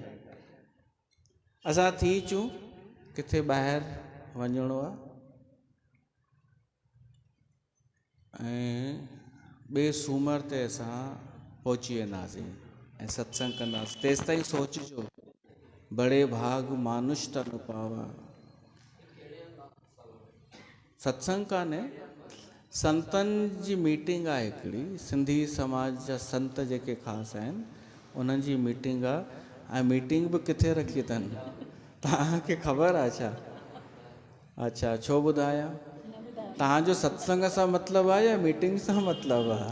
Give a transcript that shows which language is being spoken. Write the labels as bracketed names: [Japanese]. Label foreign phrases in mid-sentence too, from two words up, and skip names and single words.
[Sindhi] असां थी अचूं, किथे ॿाहिरि वञिणो आहे ऐं ॿिए सूमर ते असां पहुची वेंदासीं ऐं सत्संग कंदासीं। तेसि ताईं सोचिजो, [Awadhi] बड़े भाग मानुष तन पावा। [Sindhi] सत्संग कान्हे, संतनि जी मीटिंग आहे हिकिड़ी, सिंधी समाज जा संत जेके ख़ासि आहिनि उन्हनि जी मीटिंग आहे। ऐं मीटिंग बि किथे रखी अथनि तव्हांखे ख़बर आहे छा? अच्छा, छो ॿुधायां? तव्हांजो सत्संग सां मतिलबु आहे या मीटिंग सां मतिलबु आहे?